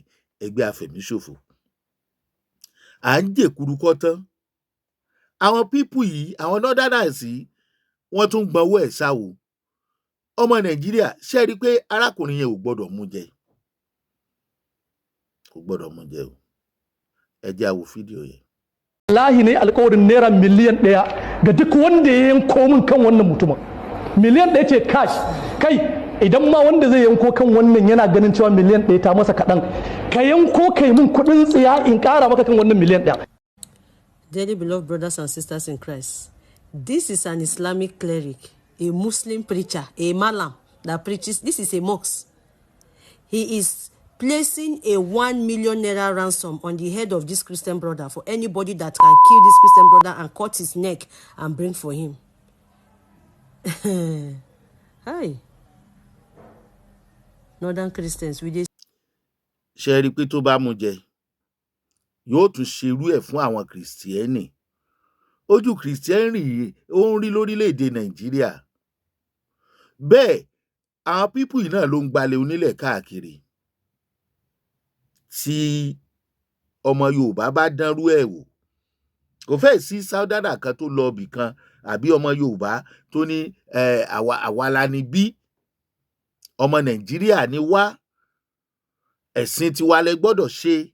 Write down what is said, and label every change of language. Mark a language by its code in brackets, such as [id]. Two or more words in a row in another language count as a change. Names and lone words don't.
[yo] Ẹgbẹ́ afẹ̀míṣòfò. À ń jèkuru kọ́ tán. Àwọn pípù yìí, àwọn northerners yìí, wọ́n tún gbọ́n owó ẹ̀ sáwo. Ọmọ Nàìjíríà, ṣé ẹ rí i pé arákùnrin yẹn ò gbọ́dọ̀ mú jẹ? Kò gbọ́dọ̀ mú jẹ o. Ẹ jẹ́ a wo fídíò yẹn. [ha] Wallahi ne alƙawarin naira miliyan 1 ga duk wanda ya yanko min kan wannan mutumin. Miliyan 1 ce cash. Kai idan ma wanda zai yanko kan wannan yana ganin cewa miliyan 1 ta masa kaɗan, ka yanko kai min kuɗin tsiya in ƙara maka kan wannan miliyan 1. [en] Dearly beloved brothers and sisters in Christ, this is an Islamic cleric, a Muslim preacher, a Malam that preaches. This is a mosque. He is placing a 1 million naira ransom on the head of this Christian brother for anybody that can kill this Christian brother and cut his neck and bring for him. Hi. Northern Christians, we just. [yo] Ṣé rí i pé tó bá mú jẹ, yóò tún ṣerú ẹ̀ fún àwọn Kìrìsìtẹ́nì. Ojú Kìrìsìtẹ́nì yìí ó ń rí lórílẹ̀‐èdè Nàìjíríà. Bẹ́ẹ̀ àwọn pípù yìí náà ló ń gbalẹ̀ onílẹ̀ káàkiri. Tí ọmọ Yorùbá bá dánrú ẹ̀ wò, kò fẹ́ sí sáúdánà kan tó lọ ibì kan àbí ọmọ Yorùbá tó ní àwa la ni bí, ọmọ Nàìjíríà ni wá, ẹ̀sìn tiwa lẹ gbọ́dọ̀ ṣe.